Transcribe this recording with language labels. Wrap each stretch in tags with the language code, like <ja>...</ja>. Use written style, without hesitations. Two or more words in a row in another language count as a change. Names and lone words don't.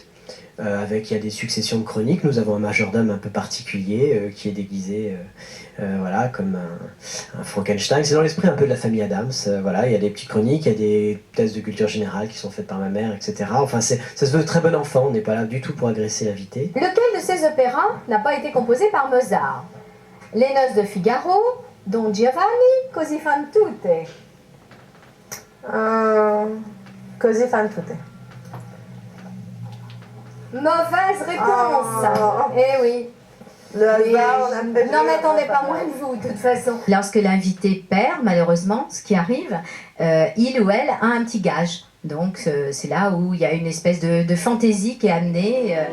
<fr>Il y a des successions de chroniques. Nous avons un majordome un peu particulier qui est déguisé voilà, comme un Frankenstein. C'est dans l'esprit un peu de la famille Adams. Voilà, il y a des petites chroniques, il y a des tests de culture générale qui sont faites par ma mère, etc. Enfin, ça se veut très bon enfant. On n'est pas là du tout pour agresser l'invité. Lequel de ces opéras n'a pas été composé par Mozart? Les Noces de Figaro, Don Giovanni, Così fan tutte. Così fan tutte. Mauvaise réponse. Eh oui. Le hasard, on a fait. N'en attendez pas moins de vous, de toute façon. Lorsque l'invité perd, malheureusement, ce qui arrive, il ou elle a un petit gage. Donc c'est là où il y a une espèce de fantaisie qui est amenée.</fr>